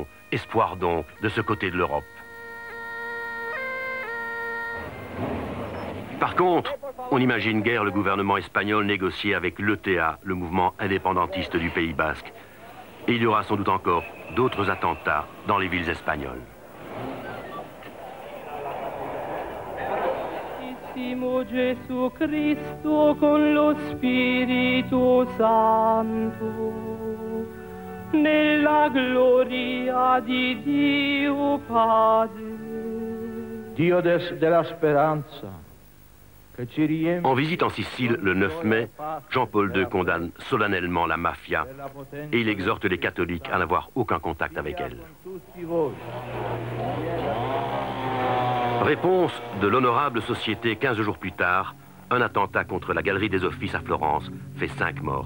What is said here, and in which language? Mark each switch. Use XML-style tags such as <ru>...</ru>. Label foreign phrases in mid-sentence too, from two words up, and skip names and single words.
<fr>Espoir donc de ce côté de l'Europe. Par contre, on n'imagine guère le gouvernement espagnol négocier avec l'ETA, le mouvement indépendantiste du Pays Basque. Et il y aura sans doute encore d'autres attentats dans les villes espagnoles.</fr> <it>Gesù Cristo con lo Spirito Santo, nella gloria di Dio Padre. Dio della speranza.</it> <fr>En visite en Sicile le 9 mai, Jean-Paul II condamne solennellement la mafia et il exhorte les catholiques à n'avoir aucun contact avec elle. Réponse de l'honorable société 15 jours plus tard, un attentat contre la Galerie des Offices à Florence fait 5 morts.</fr>